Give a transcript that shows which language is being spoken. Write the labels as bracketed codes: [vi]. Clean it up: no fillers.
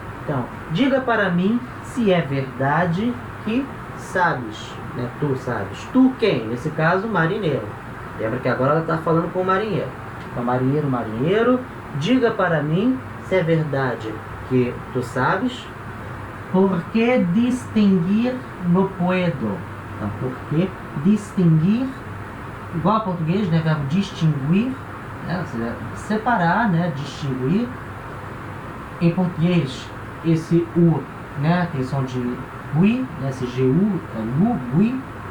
[pt] Então, diga para mim se é verdade que sabes, né? Tu sabes. Tu quem? Nesse caso, marinheiro. Lembra que agora ela está falando com o marinheiro. Então, marinheiro, marinheiro, diga para mim se é verdade que tu sabes. [es] Por que distinguir no puedo? [pt] Então, por que distinguir, igual ao português, né? Verbo distinguir, né? Separar, né? Distinguir. Em português, esse U, né? Tem som de ui, né? Esse GU, é nu, ui.